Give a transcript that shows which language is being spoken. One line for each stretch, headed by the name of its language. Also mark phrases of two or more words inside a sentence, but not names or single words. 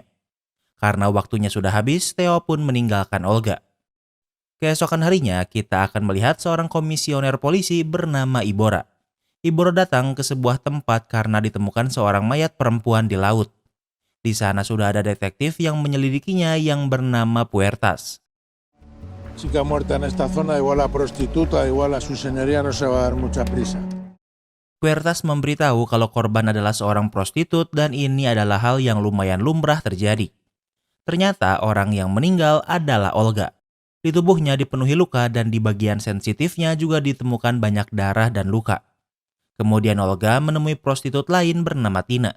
Indonesian: Karena waktunya sudah habis, Theo pun meninggalkan Olga. Keesokan harinya, kita akan melihat seorang komisioner polisi bernama Ibora. Ibora datang ke sebuah tempat karena ditemukan seorang mayat perempuan di laut. Di sana sudah ada detektif yang menyelidikinya yang bernama Puertas.
Spanish: Chica muerta en esta zona, igual la prostituta, igual a su señoría no se va a dar mucha prisa.
Indonesian: Puertas memberitahu kalau korban adalah seorang prostitut dan ini adalah hal yang lumayan lumrah terjadi. Ternyata orang yang meninggal adalah Olga. Di tubuhnya dipenuhi luka dan di bagian sensitifnya juga ditemukan banyak darah dan luka. Kemudian Olga menemui prostitut lain bernama Tina.